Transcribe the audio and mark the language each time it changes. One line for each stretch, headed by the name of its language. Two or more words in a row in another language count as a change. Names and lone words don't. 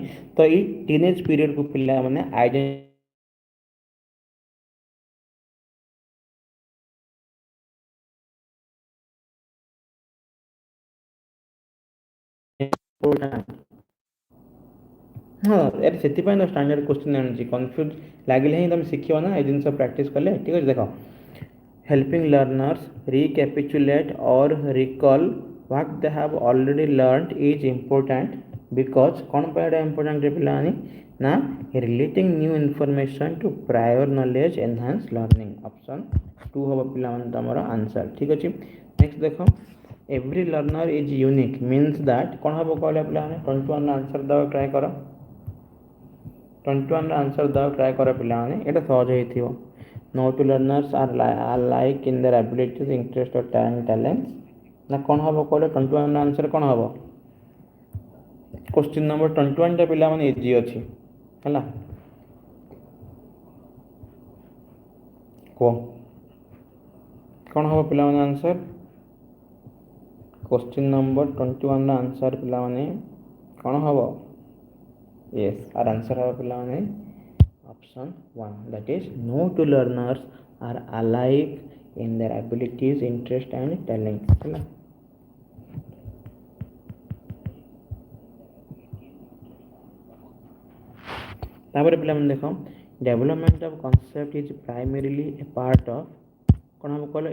Odia: ତ ଏଇ
English: teenage periodku
Odia: ପିଲାମାନେ ଆଇଡେଣ୍ଟି ହଁ, ଆରେ ସେଥିପାଇଁ ତ
English: standard question
Odia: ଆଣିଛି। କନଫ୍ୟୁଜ୍ ଲାଗିଲେ ହିଁ ତୁମେ ଶିଖିବ ନା, ଏ ଜିନିଷ ପ୍ରାକ୍ଟିସ୍ କଲେ। ଠିକ୍ ଅଛି, ଦେଖ,
English: helping learners recapitulate or recall what they have already learned is important because
Odia: କ'ଣ ପାଇଁ ଏଇଟା ଇମ୍ପୋର୍ଟାଣ୍ଟ ପିଲାମାନେ?
English: ନା relating new information to prior knowledge enhance learning,
Odia: ଅପସନ୍ 2 ହେବ ପିଲାମାନେ ତୁମର ଆନ୍ସର। ଠିକ୍ ଅଛି, ନେକ୍ସଟ ଦେଖ,
English: every learner is unique means that
Odia: କ'ଣ ହେବ କହିଲା ପିଲାମାନେ? 21ର ଆନ୍ସର ଦେବାକୁ ଟ୍ରାଏ କର। 21ର ଆନ୍ସର ଦେବାକୁ ଟ୍ରାଏ କର ପିଲାମାନେ, ଏଇଟା ସହଜ ହେଇଥିବ।
English: No two learners are alike in their abilities, interest or talents,
Odia: ନା କ'ଣ ହେବ କହିଲେ? 21ର ଆନ୍ସର କ'ଣ ହେବ?
English: question number
Odia: 21ଟା ପିଲାମାନେ ଇଜି ଅଛି, ହେଲା। କୁହ କ'ଣ ହେବ ପିଲାମାନେ ଆନ୍ସର?
English: question number
Odia: 21ର ଆନ୍ସର ପିଲାମାନେ କ'ଣ ହେବ? ୟେସ୍, ଆର ଆନ୍ସର ହେବ ପିଲାମାନେ ଅପସନ୍ 1,
English: that is no two learners are alike in their abilities, interest and talents,
Odia: ହେଲା। ତାପରେ ପିଲାମାନେ ଦେଖ,
English: development of concept is primarily a part of
Odia: କ'ଣ ହେବ କହିଲ?